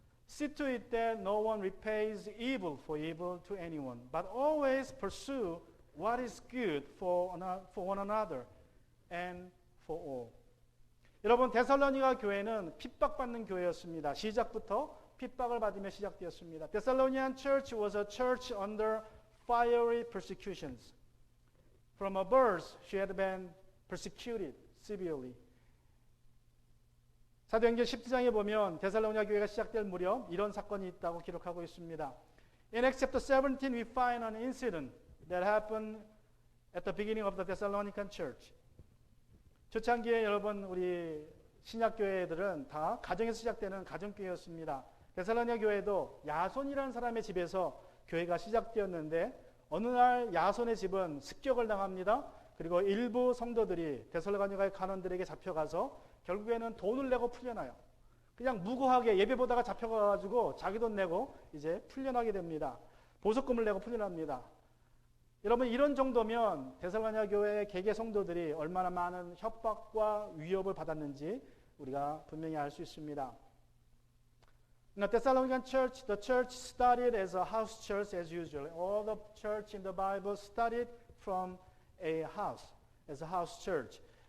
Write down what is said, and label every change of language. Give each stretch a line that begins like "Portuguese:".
English: See to it that no one repays evil for evil to anyone, but always pursue what is good for one another and for all.
Korean: 여러분, 데살로니가 교회는 핍박받는 교회였습니다. 시작부터 핍박을 받으며 시작되었습니다.
English: Thessalonian church was a church under fiery persecutions. From a birth, she had been persecuted severely.
Korean: 사도행전 10장에 보면 데살로니가 교회가 시작될 무렵 이런 사건이 있다고 기록하고 있습니다.
English: In Acts chapter 17, we find an incident that happened at the beginning of the Thessalonican church.
Korean: 초창기에 여러분 우리 신약교회들은 다 가정에서 시작되는 가정교회였습니다. 데살로니가 교회도 야손이라는 사람의 집에서 교회가 시작되었는데 어느 날 야손의 집은 습격을 당합니다. 그리고 일부 성도들이 데살로니가의 간원들에게 잡혀가서 결국에는 돈을 내고 풀려나요. 그냥 무고하게 예배 보다가 잡혀가가지고 자기 돈 내고 이제 풀려나게 됩니다. 보석금을 내고 풀려납니다. 여러분, 이런 정도면 데살로니가 교회의 개개 성도들이 얼마나 많은 협박과 위협을 받았는지 우리가 분명히 알 수 있습니다.
English: In the Thessalonian church, the church started as a house church as usual. All the church in the Bible started from a house, as a house church.